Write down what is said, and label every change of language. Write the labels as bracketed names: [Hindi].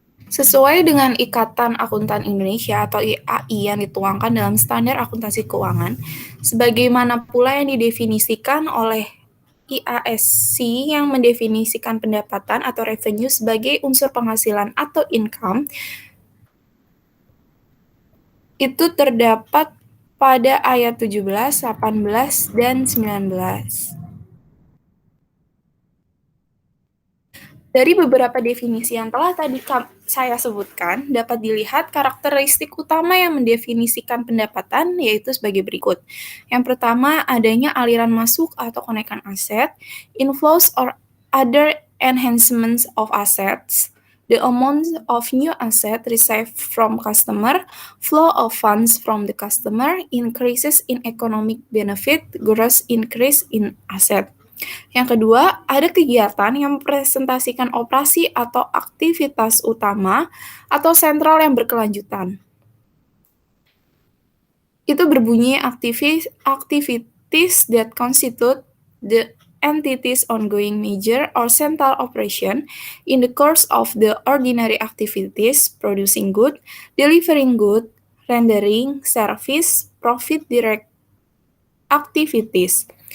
[Indonesian] Sesuai dengan Ikatan Akuntan Indonesia atau IAI yang dituangkan dalam Standar Akuntansi Keuangan, sebagaimana pula yang didefinisikan oleh IASC yang mendefinisikan pendapatan atau revenue sebagai unsur penghasilan atau income, itu terdapat pada ayat 17, 18, dan 19. Dari beberapa definisi yang telah tadi saya sebutkan, dapat dilihat karakteristik utama yang mendefinisikan pendapatan yaitu sebagai berikut. Yang pertama, adanya aliran masuk atau kenaikan aset, [English] inflows or other enhancements of assets, the amount of new asset received from customer, flow of funds from the customer, increases in economic benefit, gross increase in asset. [Indonesian] Yang kedua, ada kegiatan yang mempresentasikan operasi atau aktivitas utama atau sentral yang berkelanjutan. Itu berbunyi [English] activities that constitute the entity's ongoing major or central operation in the course of the ordinary activities, producing good, delivering good, rendering service, profit direct activities.